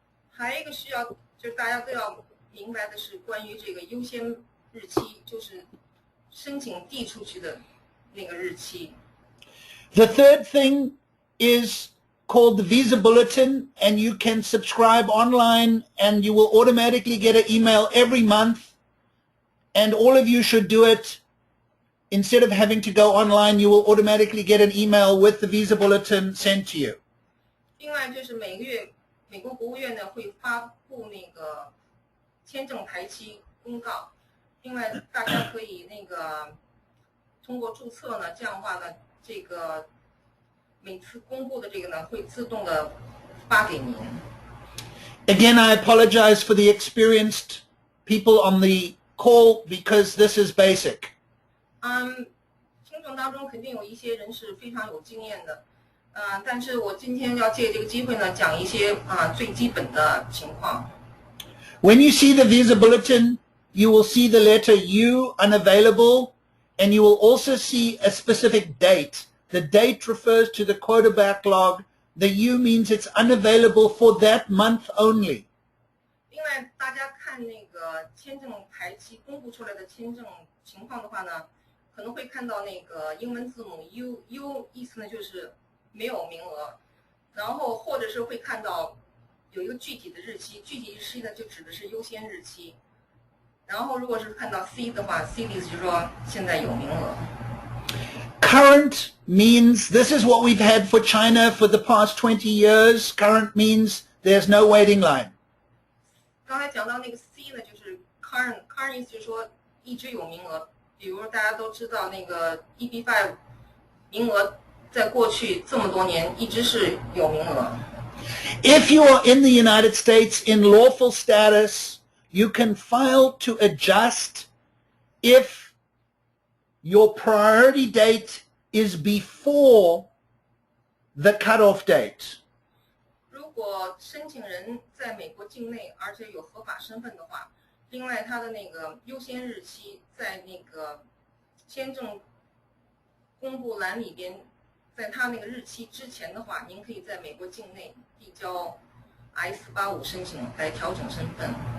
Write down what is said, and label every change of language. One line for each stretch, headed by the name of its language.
Chinese: 还有一个需要，就是大家都要明白的是关于这个优先日期，就是申请递出去的那个日期。
English: The third thing is called the visa bulletin, and you can subscribe online and you will automatically get an email every month, and all of you should do it. Instead of having to go online, you will automatically get an email with the visa bulletin sent to you.
Chinese: 另外就是每个月美国国务院呢会发布那个签证排期公告，另外大家可以那个通过注册呢，这样的话呢，这个每次公布的这个呢会自动的发给您。
English: Again, I apologize for the experienced people on the call because this is basic.
Chinese: 听众当中肯定有一些人是非常有经验的，但是我今天要借这个机会呢，讲一些最基本的情况。
English: When you see the visa bulletin, you will see the letter U, unavailable, and you will also see a specific date. The date refers to the quota backlog. The U means it's unavailable for that month only.
Chinese: 另外，大家看那个签证排期公布出来的签证情况的话呢，可能会看到那个英文字母 U 意思呢就是没有名额，然后或者是会看到有一个具体的日期，具体日期呢就指的是优先日期。然后如果是看到 C 的话 ，C 的意思就是说现在有名额。
English: Current means this is what we've had for China for the past 20 years. Current means there's no waiting line.
Chinese: 刚才讲到那个 C 呢，就是 current 意思就是说一直有名额。比如大家都知道那个 EB-5 名额在过去这么多年一直是有名额。
English: If you are in the United States in lawful status, you can file to adjust if your priority date is before the cutoff date.
Chinese: 如果申请人在美国境内，而且有合法身份的话，另外他的那个优先日期在那个签证公布栏里边，在他那个日期之前的话，您可以在美国境内递交 I-485申请来调整身份。